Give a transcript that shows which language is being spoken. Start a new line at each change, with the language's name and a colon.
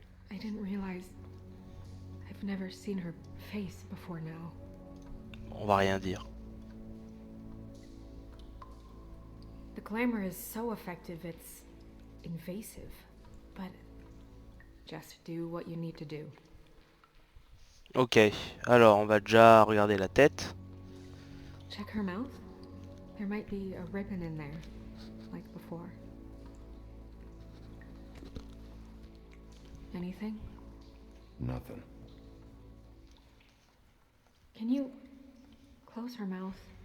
English: I didn't realize I've never seen her face before now.
French: On va rien dire.
English: The glamour is so effective, it's invasive. But just do what you need to do.
French: Ok, alors on va déjà regarder la tête.
English: Check her mouth. There might be a ribbon in there, like before. Anything? Nothing. Can you close her mouth?